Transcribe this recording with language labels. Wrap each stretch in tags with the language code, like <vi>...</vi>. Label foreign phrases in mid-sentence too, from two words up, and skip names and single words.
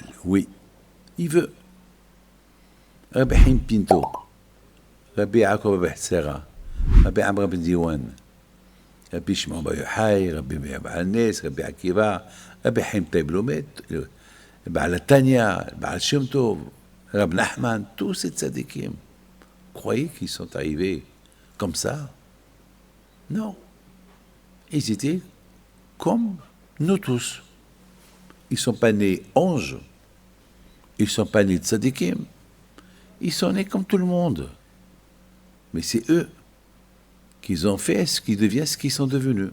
<fr>Oui, il veut. Rabbi Haim Pinto, Rabbi Yaakov Sera, Rabbi Amr Ben Diwan, Rabbi Shimon Bar Yochai, Rabbi Meir Baal Nes, Rabbi Akiva, Rabbi Haim Taib Lomet, Baal Tanya, Baal Shem Tov, Rabbi Nachman, tous ces tzadikim. Croyez qu'ils sont arrivés comme ça? Non. Ils étaient comme nous tous. Ils ne sont pas nés anges. Ils ne sont pas nés tzadikim. Ils sont nés comme tout le monde. Mais c'est eux qui ont fait ce qu'ils deviennent, ce qu'ils sont devenus.</fr>